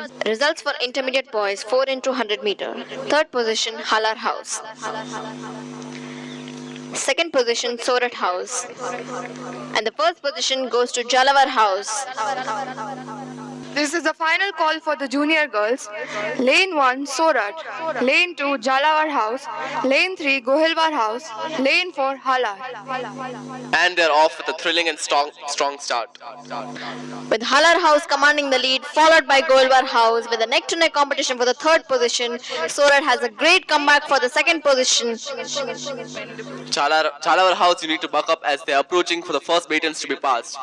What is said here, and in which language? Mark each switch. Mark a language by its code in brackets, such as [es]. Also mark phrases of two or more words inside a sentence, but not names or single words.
[en] Results for intermediate boys 4 into 100 meter. Third position, Halar House. Second position, Surat House. And the first position goes to Jhalawar House. This is the final call for the junior girls. Lane 1, Surat. Lane 2, Jhalawar House. Lane 3, Gohilwar House. Lane 4, Halar. And they're off with a thrilling and strong start. With Halar House commanding the lead, followed by Gohilwar House. With a neck-to-neck competition for the third position, Surat has a great comeback for the second position. Jhalawar House, you need to buck up as they're approaching for the first batons to be passed.